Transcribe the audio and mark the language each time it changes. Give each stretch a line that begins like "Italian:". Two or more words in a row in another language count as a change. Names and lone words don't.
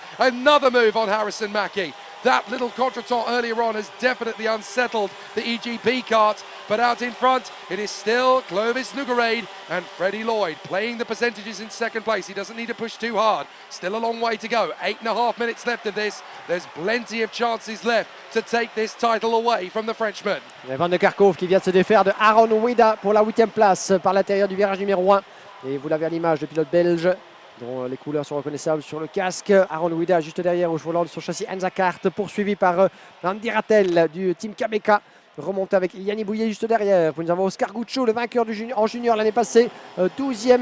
English: Another move on Harrison Mackie. That little contretemps earlier on has definitely unsettled the EGP kart, but out in front it is still Clovis Nugarade and Freddie Lloyd playing the percentages in second place. He doesn't need to push too hard. Still a long way to go. 8.5 minutes left of this. There's plenty of chances left to take this title away from the Frenchman.
French: Van der Kerkhove qui vient de se défaire de Aaron Wida pour la 8e place par l'intérieur du virage numéro 1. Et vous l'avez à l'image, le pilote belge, dont les couleurs sont reconnaissables sur le casque. Aaron Wida juste derrière au volant de son châssis Enzakart, poursuivi par Andy Rattel du team Kabeka. Remonté avec Yanni Bouillet juste derrière. Puis nous avons Oscar Guccio, le vainqueur en junior l'année passée, 12e.